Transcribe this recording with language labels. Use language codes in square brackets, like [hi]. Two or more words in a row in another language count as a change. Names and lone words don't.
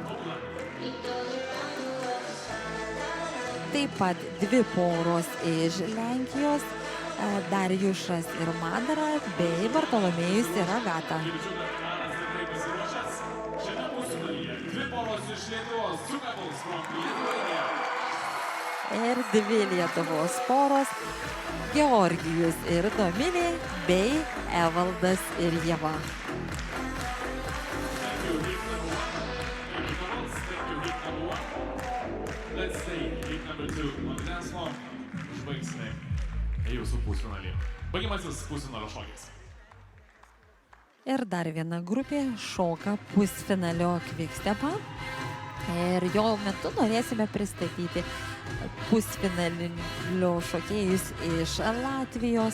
[lt] Taip pat dvi poros iš Lenkijos, Darjušas ir Madara bei Bartolomėjus ir Agata. Aras tikrai pasiruošęs. Šiame pusfinalyje dvi poros iš Lietuvos, [en] two couples from Lithuania. [lt] Ir dvi Lietuvos poros, Georgijus ir Dominė bei Evaldas ir Ieva. [en] Thank you, hit number 1. Thank you, couples. Thank you, hit number 1. Let's stay hit number 2 on the dance floor. [lt] Užbaigsime jūsų pusfinalį. Baigiamasis pusfinalio šokis. Ir dar viena grupė šoka pusfinalio kvikstepą. Ir jo metu norėsime pristatyti pusfinalio šokėjus iš Latvijos.